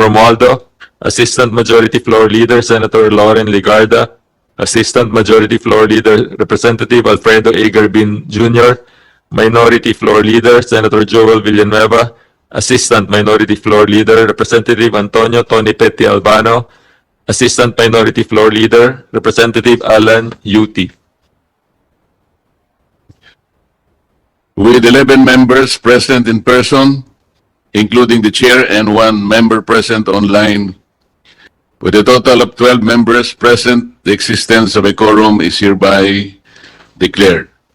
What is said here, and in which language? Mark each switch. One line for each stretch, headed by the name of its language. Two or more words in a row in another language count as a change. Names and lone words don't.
English: Romualdo, Assistant Majority Floor Leader, Senator Lauren Ligarda, Assistant Majority Floor Leader, Representative Alfredo A. Garbin Jr., Minority Floor Leader, Senator Joel Villanueva, Assistant Minority Floor Leader, Representative Antonio Tony Petty Albano, Assistant Minority Floor Leader, Representative Alan Yuti. With 11 members present in person, including the chair and 1 member present online, with a total of 12 members present, the existence of a quorum is hereby declared.